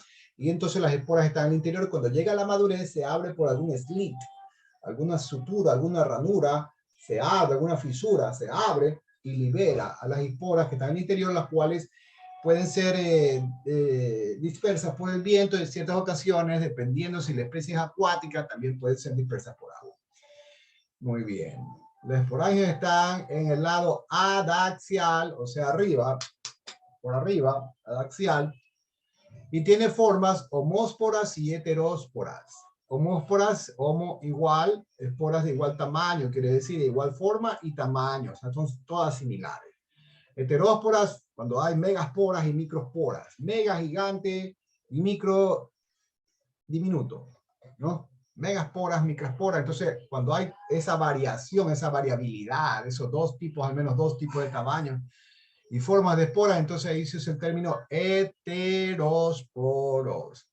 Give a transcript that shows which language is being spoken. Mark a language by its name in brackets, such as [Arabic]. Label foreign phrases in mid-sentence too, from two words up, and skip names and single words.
[Spanish] Y entonces las esporas están al interior. Cuando llega a la madurez, se abre por algún slit, alguna sutura, alguna ranura, se abre, alguna fisura, se abre y libera a las esporas que están en el interior, las cuales pueden ser dispersas por el viento en ciertas ocasiones, dependiendo si la especie es acuática, también pueden ser dispersas por agua. Muy bien. Los esporangios están en el lado adaxial, o sea, arriba, por arriba, adaxial, y tiene formas homósporas y heterósporas. Homósporas, homo igual, esporas de igual tamaño, quiere decir de igual forma y tamaño, o sea, son todas similares. Heterósporas, cuando hay megasporas y microsporas, mega gigante y micro diminuto, ¿no? Megasporas, microsporas, entonces cuando hay esa variación, esa variabilidad, esos dos tipos, al menos dos tipos de tamaño y formas de esporas, entonces ahí se usa el término heterosporos.